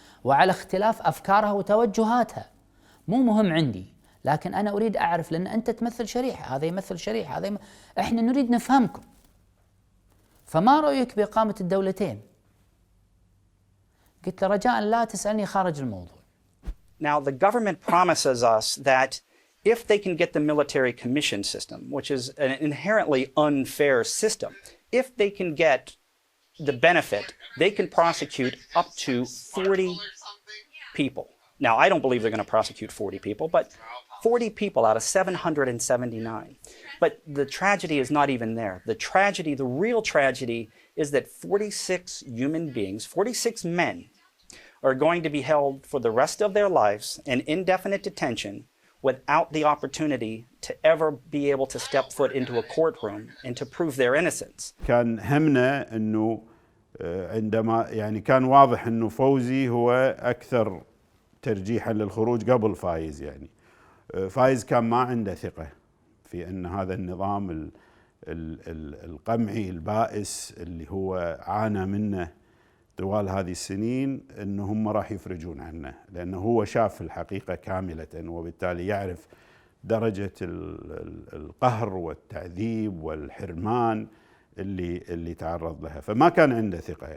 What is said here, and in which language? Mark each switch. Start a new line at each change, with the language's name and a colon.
Arabic: وعلى اختلاف أفكارها وتوجهاتها. مو مهم عندي، لكن أنا أريد أعرف، لأن أنت تمثل شريحة، هذا يمثل شريحة، إحنا نريد نفهمكم. فما رأيك بإقامة الدولتين؟ قلت له رجاء لا تسألني خارج الموضوع.
English: Now, the government promises us that if they can get the military commission system, which is an inherently unfair system, if they can get the benefit, they can prosecute up to 40 people. Now, I don't believe they're going to prosecute 40 people, but 40 people out of 779. But the tragedy is not even there. The tragedy, the real tragedy, is that 46 human beings, 46 men, are going to be held for the rest of their lives in indefinite detention without the opportunity to ever be able to step foot into a courtroom and to prove their innocence.
Arabic: كان همنا انه عندما يعني كان واضح انه فوزي هو اكثر ترجيحا للخروج قبل فايز. يعني فايز كان ما عنده ثقة في ان هذا النظام القمعي البائس اللي هو عانى منه طوال هذه السنين انه هم راح يفرجون عنه، لانه هو شاف الحقيقة كاملة وبالتالي يعرف درجة القهر والتعذيب والحرمان اللي تعرض لها، فما كان عنده ثقة.